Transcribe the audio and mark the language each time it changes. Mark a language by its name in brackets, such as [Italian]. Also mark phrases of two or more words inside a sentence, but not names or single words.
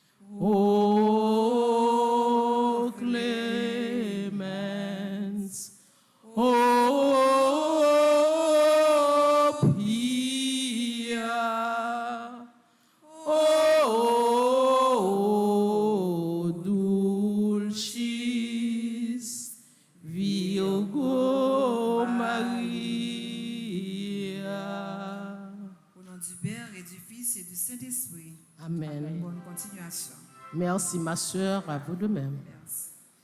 [Latin] O clemens, o pia, o dulcis Virgo Maria. [French] Au nom du Père et du Fils et du Saint-Esprit. Amen. Bonne continuation. Merci ma sœur, à vous de même. Merci.